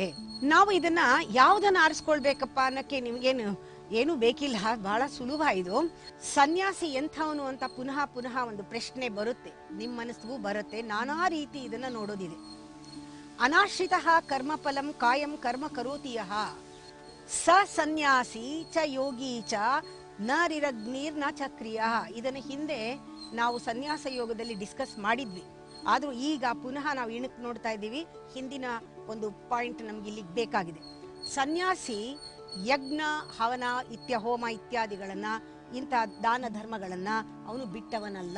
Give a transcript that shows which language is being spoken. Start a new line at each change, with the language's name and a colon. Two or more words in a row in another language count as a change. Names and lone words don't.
Kannada: ನಾವು ಇದನ್ನ ಯಾವುದನ್ನ ಆರಿಸ್ಕೊಳ್ಬೇಕಪ್ಪ ಅನ್ನಕ್ಕೆ ನಿಮ್ಗೇನು ಏನು ಬೇಕಿಲ್ಲ, ಬಹಳ ಸುಲಭ ಇದು. ಸನ್ಯಾಸಿ ಎಂಥವನು ಅಂತ ಪುನಃ ಪುನಃ ಒಂದು ಪ್ರಶ್ನೆ ಬರುತ್ತೆ, ನಿಮ್ಮ ಮನಸ್ಸಿಗೂ ಬರುತ್ತೆ. ನಾನಾ ರೀತಿ ಇದನ್ನ ನೋಡೋದಿದೆ.
Sanskrit: ಅನಾಶ್ರಿತ ಕರ್ಮಫಲಂ ಕಾಯಂ ಕರ್ಮ ಕರೋತಿಯಃ ಸ ಸನ್ಯಾಸಿ ಚ ಯೋಗಿ ಚ ನ ರಿರಗ್ನೀರ್ ನ ಚಕ್ರಿಯ.
Kannada: ಇದನ್ನ ಹಿಂದೆ ನಾವು ಸನ್ಯಾಸ ಯೋಗದಲ್ಲಿ ಡಿಸ್ಕಸ್ ಮಾಡಿದ್ವಿ, ಆದ್ರೂ ಈಗ ಪುನಃ ನಾವು ಇಣಕ್ ನೋಡ್ತಾ ಇದ್ದೀವಿ. ಹಿಂದಿನ ಒಂದು ಪಾಯಿಂಟ್ ನಮ್ಗೆ ಇಲ್ಲಿಗೆ ಬೇಕಾಗಿದೆ. ಸನ್ಯಾಸಿ ಯಜ್ಞ ಹವನ ಹೋಮ ಇತ್ಯಾದಿಗಳನ್ನ ಇಂಥ ದಾನ ಧರ್ಮಗಳನ್ನ ಅವನು ಬಿಟ್ಟವನಲ್ಲ.